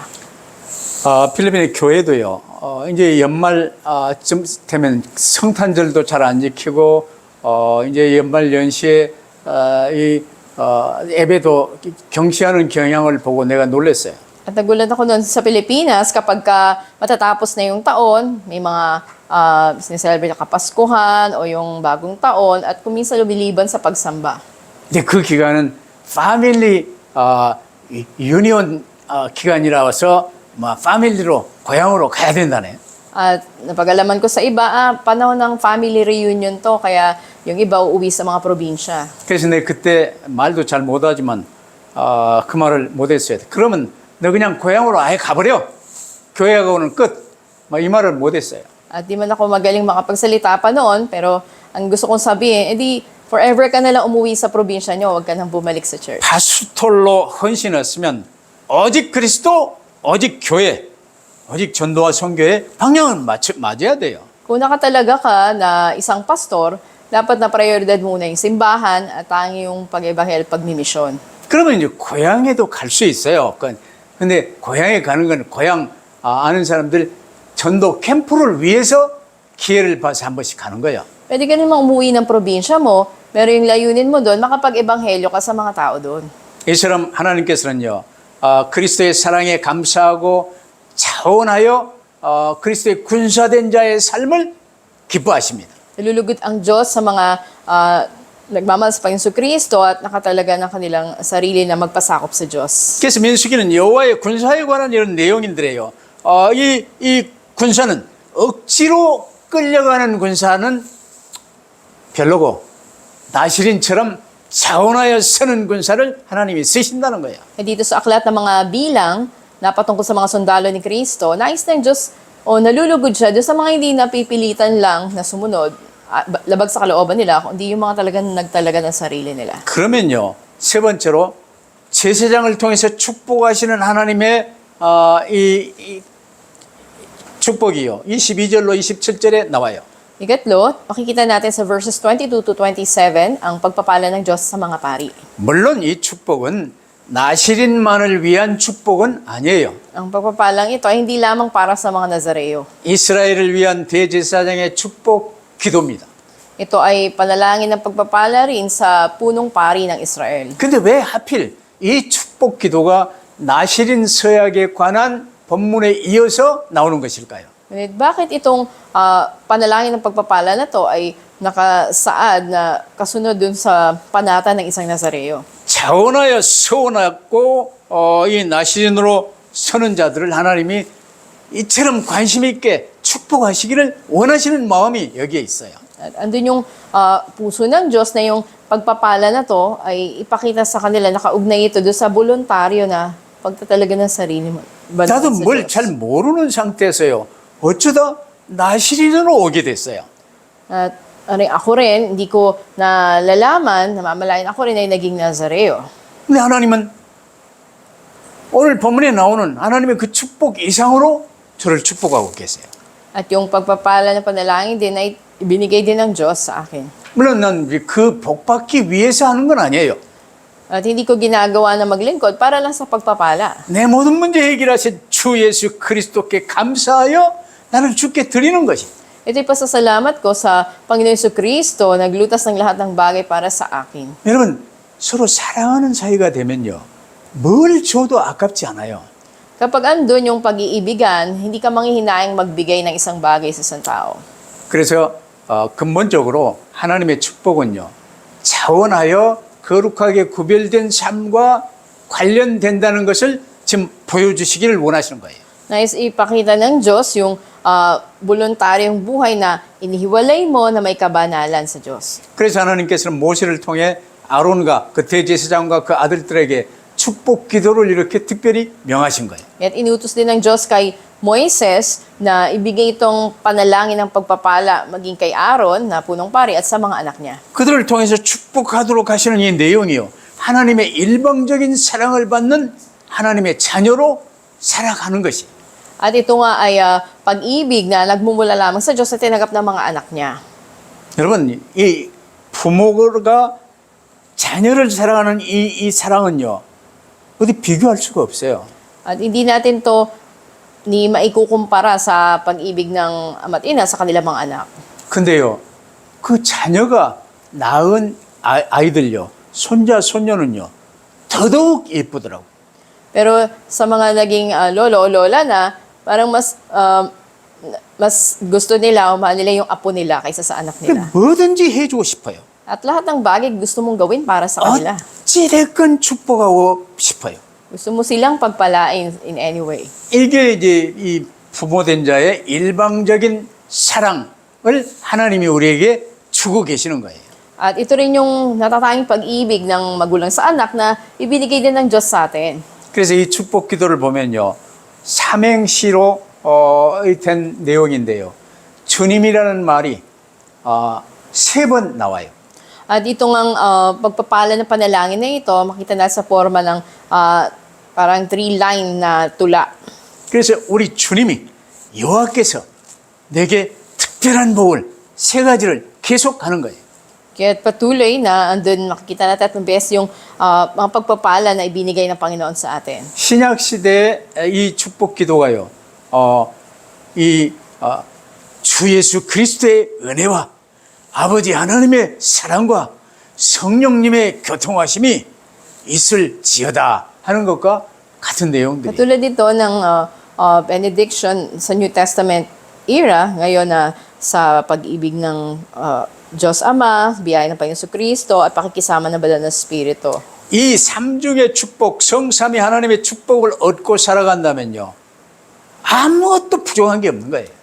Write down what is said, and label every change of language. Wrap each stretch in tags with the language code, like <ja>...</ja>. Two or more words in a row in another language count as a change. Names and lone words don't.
<ko>필리핀의 교회도요. 이제 연말 쯤 되면 성탄절도 잘 안 지키고 이제 연말 연시에 예배도 경시하는 경향을 보고 내가 놀랐어요.</ko> <tl>At nagulat ako noon sa Pilipinas kapag matatapos na yung taon, may mga sineselebrate na Kapaskuhan o yung bagong taon at kuminsan lumiliban sa pagsamba.</tl> <ko>근데 그 기간은</ko> <en>family union</en> <ko>기간이라서 패밀리로 고향으로 가야 된다네.</ko> <tl>At napag-alaman ko sa iba, panahon ng</tl> <en>family reunion</en> <tl>to, kaya yung iba uuwi sa mga probinsya.</tl> <ko>그래서 내가 그때 말도 잘 못하지만 그 말을 못했어요. 그러면 너 그냥 고향으로 아예 가버려. 교회 가고는 끝. 이 말을 못했어요.</ko> <tl>At di man ako magaling makapagsalita pa noon, pero ang gusto kong sabihin, edi forever ka nalang umuwi sa probinsya nyo, huwag ka nang bumalik sa church.</tl> <ko>파수톨로 헌신했으면 오직 그리스도, 오직 교회, 오직 전도와 선교의 방향을 맞아야 돼요.</ko> <tl>Kung nakatalaga ka na isang pastor, dapat na prioridad muna yung simbahan at tangi yung pag-ebahel, pagmimisyon.</tl> <ko>그러면 이제 고향에도 갈 수 있어요. 근데 고향에 가는 건 고향 아는 사람들 전도 캠프를 위해서 기회를 봐서 한 번씩 가는 거예요.</ko> <tl>Pwede ka naman umuwi ng probinsya mo, pero yung layunin mo doon, makapag-ebanghelyo ka sa mga tao doon.</tl> <ko>이처럼 하나님께서는요, 그리스도의 사랑에 감사하고 자원하여 그리스도의 군사된 자의 삶을 기뻐하십니다.</ko> <tl>Nalulugot ang Diyos sa mga nagmamahal sa Panginoon Kristo at nakatalaga ng kanilang sarili na magpasakop sa Diyos.</tl> <ko>그래서 민수기는 여호와의 군사에 관한 이런 내용인데요. 이 군사는 억지로 끌려가는 군사는 별로고 나시린처럼 자원하여 서는 군사를 하나님이 쓰신다는 거예요.</ko> <tl>Dito sa aklat ng mga bilang, napatungkol sa mga sundalo ni Kristo, nais ng Diyos o nalulugod siya doon sa mga hindi napipilitan lang na sumunod, labag sa kalooban nila, kundi yung mga talagang nagtalaga ng sarili nila.</tl> <ko>그러면요, 세 번째로 제사장을 통해서 축복하시는 하나님의 이 축복이요. 22절로 27절에 나와요.</ko> <tl>Ikatlo, makikita natin sa verses 22 to 27 ang pagpapala ng Diyos sa mga pari.</tl> <ko>물론 이 축복은 나시린만을 위한 축복은 아니에요.</ko> <tl>Ang pagpapalang ito ay hindi lamang para sa mga Nazareo.</tl> <ko>이스라엘을 위한 대제사장의 축복 기도입니다.</ko> <tl>Ito ay panalangin ng pagpapala rin sa punong pari ng Israel.</tl> <ko>근데 왜 하필 이 축복 기도가 나시린 서약에 관한 본문에 이어서 나오는 것일까요?</ko> <tl>Ngunit bakit itong panalangin ng pagpapala na to ay nakasaad na kasunod dun sa panata ng isang Nazareo?</tl> <ko>자원하여 서원하고 이 나시린으로 서는 자들을 하나님이 이처럼 관심 있게 축복하시기를 원하시는 마음이 여기에 있어요.</ko> <tl>At andun yung puso ng Diyos na yung pagpapala na to ay ipakita sa kanila, nakaugnay ito doon sa voluntaryo na pagtatalaga ng sarili mo.</tl> <ko>나도 뭘 잘 모르는 상태에서요. 어쩌다 나시린으로 오게 됐어요.</ko> <tl>At ako rin, hindi ko nalalaman, namamalayan ako rin ay naging Nazareo.</tl> <ko>근데 하나님은 오늘 본문에 나오는 하나님의 그 축복 이상으로 저를 축복하고 계세요.</ko> <tl>At yung pagpapala ng panalangin din ay ibinigay din ng Diyos sa akin.</tl> <ko>물론 난 그 복받기 위해서 하는 건 아니에요.</ko> <tl>At hindi ko ginagawa na maglingkod para lang sa pagpapala.</tl> <ko>내 모든 문제 해결하신 주 예수 그리스도께 감사하여 나를 주께 드리는 것이.</ko> <tl>Ito'y pasasalamat ko sa Panginoon Jesucristo, naglutas ng lahat ng bagay para sa akin.</tl> <ko>여러분 서로 사랑하는 사이가 되면요. 뭘 줘도 아깝지 않아요.</ko> <tl>Kapag andun yung pag-iibigan, hindi ka manghihinayang magbigay ng isang bagay sa isang tao.</tl> <ko>그래서 근본적으로 하나님의 축복은요. 자원하여 거룩하게 구별된 삶과 관련된다는 것을 지금 보여주시기를 원하시는 거예요.</ko> <tl>Nais ipakita ng Diyos yung voluntaryong buhay na inihiwalay mo na may kabanalan sa Diyos.</tl> <ko>그래서 하나님께서는 모세를 통해 아론과 그 대제사장과 그 아들들에게 축복 기도를 이렇게 특별히 명하신 거예요.</ko> <tl>At inutos din ng Diyos kay Moises na ibigay itong panalangin ng pagpapala maging kay Aaron na punong pari at sa mga anak niya.</tl> <ko>그들을 통해서 축복하도록 하시는 이 내용이요. 하나님의 일방적인 사랑을 받는 하나님의 자녀로 살아가는 것이.</ko> <tl>At ito nga ay pag-ibig na nagmumula lamang sa Diyos na tinanggap ng mga anak niya.</tl> <ko>여러분, 이 부모가 자녀를 사랑하는 이 사랑은요, 어디 비교할 수가 없어요.</ko> <tl>At hindi natin to ni maikukumpara sa pag-ibig ng ama't ina sa kanilang mga anak.</tl> <ko>근데요, 그 자녀가 낳은 아이들요, 손자, 손녀는요, 더더욱 예쁘더라고.</ko> <tl>Pero sa mga naging lolo o lola na, parang mas gusto nila o mahal nila yung apo nila kaysa sa anak nila.</tl> <ko>뭐든지 해주고 싶어요.</ko> <tl>At lahat ng bagay gusto mong gawin para sa kanila.</tl> <ko>어찌됐건 축복하고 싶어요.</ko> <tl>Gusto mo silang pagpalain</tl> <en>in any way.</en> <ko>이게 이제 이 부모된 자의 일방적인 사랑을 하나님이 우리에게 주고 계시는 거예요.</ko> <tl>At ito rin yung natatanging pag-ibig ng magulang sa anak na ibinigay din ng Diyos sa atin.</tl> <ko>그래서 이 축복 기도를 보면요, 삼행시로 된 내용인데요. 주님이라는 말이 3번 나와요.</ko> <tl>At itong ang pagpapala ng panalangin na ito, makita na sa forma ng parang 3-line na tula.</tl> <ko>그래서 우리 주님이 여호와께서 내게 특별한 복을 3가지를 계속하는 거예요.</ko> <tl>Kaya patuloy na andun makikita natin at beses yung mga pagpapala na ibinigay ng Panginoon sa atin.</tl> <ko>신약 시대의 이 축복 기도가요. 주 예수 그리스도의 은혜와 아버지 하나님의 사랑과 성령님의 교통하심이 있을지어다 하는 것과 같은 내용들이.</ko> <tl>Katulad dito ng benediction sa</tl> <en>New Testament era,</en> <tl>ngayon na sa pag-ibig ng Diyos Ama, biyaya ng Panginoon Kristo at pakikisama ng banal na Espiritu.</tl> <ko>이 삼중의 축복, 성삼위 하나님의 축복을 얻고 살아간다면요, 아무것도 부족한 게 없는 거예요.</ko>